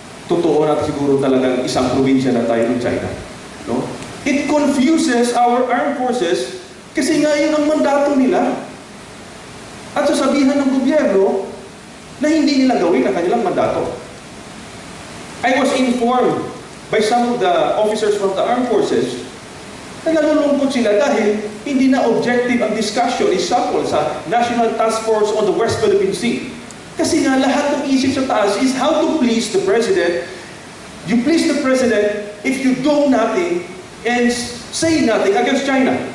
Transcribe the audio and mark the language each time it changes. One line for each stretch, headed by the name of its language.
Filipino: Totoo na siguro talagang isang probinsya na tayo ng China. No?
English: It confuses our armed forces
Filipino: kasi nga yun ang mandato nila. At sasabihan ng gobyerno na hindi nila gawin ang kanilang mandato.
English: I was informed by some of the officers from the armed forces
Filipino: na nalulungkot sila dahil hindi na objective ang discussion, example sa
English: National Task Force on the West Philippine Sea.
Filipino: Kasi nga lahat ng isip sa taas
English: is how to please the President. You please the President if you do nothing and say nothing against China.